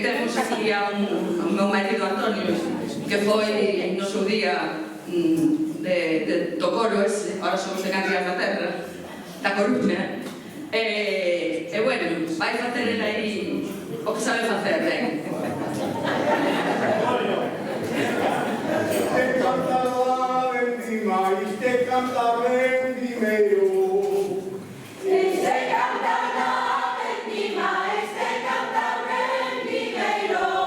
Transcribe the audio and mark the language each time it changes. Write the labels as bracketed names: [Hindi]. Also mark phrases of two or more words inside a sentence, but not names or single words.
[Galician] temos aquí a un meu marido Antonio, que foi no seu día de Tocoro, ahora somos de Cantigas da Terra, da Coruña, e bueno, vai facer ele aí o que sabe facer, ben. [Spanish] Este cantaba encima, este cantaba en primero. Este cantaba encima, este cantaba en primero.